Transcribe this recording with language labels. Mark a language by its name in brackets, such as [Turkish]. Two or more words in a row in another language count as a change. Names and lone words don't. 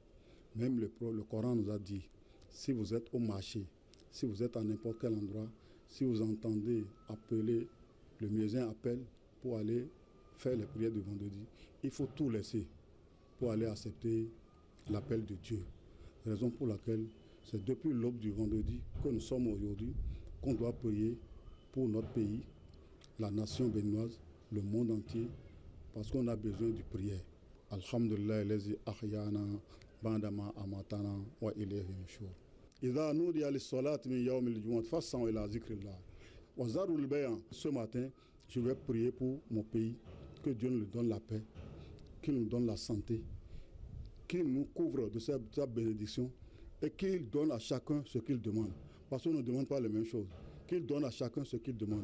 [French] Même le Coran nous a dit, si vous êtes au marché, si vous êtes à n'importe quel endroit, si vous entendez appeler, le muezzin appelle pour aller faire les prières du vendredi, il faut tout laisser pour aller accepter l'appel de Dieu. Raison pour laquelle c'est depuis l'aube du vendredi que nous sommes aujourd'hui qu'on doit prier pour notre pays, la nation béninoise, le monde entier, parce qu'on a besoin de prière. [Arabic] الحمد لله الذي أحيانا بعد ما أماتنا وإليه النشور. إذا نودي للصلاة من يوم الجمعة فاسعوا إلى ذكر الله. وذروا البيع. [French] Ce matin, je vais prier pour mon pays, que Dieu nous donne la paix, qu'il nous donne la santé, qu'il nous couvre de sa bénédiction et qu'il donne à chacun ce qu'il demande. Parce qu'on ne demande pas les mêmes choses. Qu'il donne à chacun ce qu'il demande.